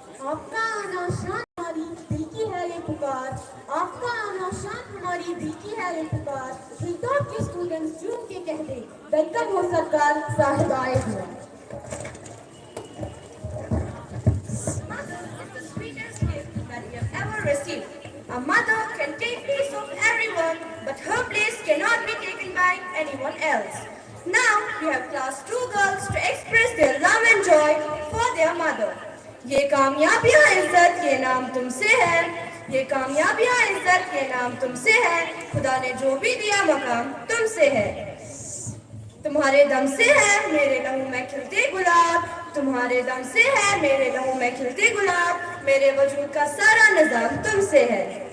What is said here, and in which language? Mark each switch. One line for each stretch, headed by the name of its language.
Hindi: आपका आना शान हमारी दिल की है ये पुकार, आपका आना शान हमारी दिल की है ये पुकार। हिलतोड़ के स्टूडेंट्स झूम के कह दे, वेलकम हो सरकार, साहिब आए हुए।
English: The sweetest gift that we have ever received. A mother can take place of everyone, but her place cannot be taken by anyone else. Now we have class 2 girls to express their love and joy for their mother.
Hindi: ये कामयाबियाँ इज्जत ये नाम तुमसे है, ये कामयाबियाँ इज्जत ये नाम तुमसे है, खुदा ने जो भी दिया मकाम तुमसे है। तुम्हारे दम से है मेरे लहू में खिलते गुलाब, तुम्हारे दम से है मेरे लहू में खिलते गुलाब, मेरे वजूद का सारा निजाम तुमसे है।